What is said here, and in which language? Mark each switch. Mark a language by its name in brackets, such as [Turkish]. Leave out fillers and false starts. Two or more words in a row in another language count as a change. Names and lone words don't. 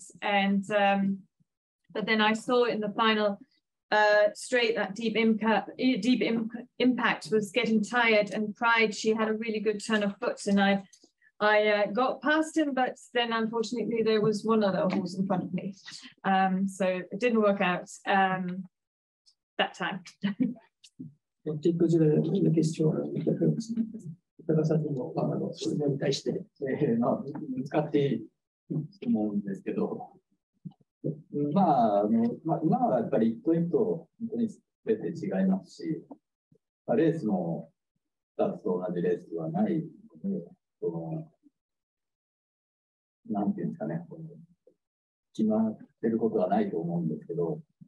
[English] And but then I saw in the final straight that Deep Impact was getting tired, and Pride, she had a really good turn of foot, and I got past him, but then unfortunately there was one other horse in front of me, so it didn't work out that time. [Japanese] ちょっと [French] la question [Japanese] 高さんにもそれに対して使っていいと思うんですけど、今はやっぱり一頭一頭本当に全て違いますし、レースも2つと同じレースではないので、なんていうんですかね、決まってることはないと思うんですけど、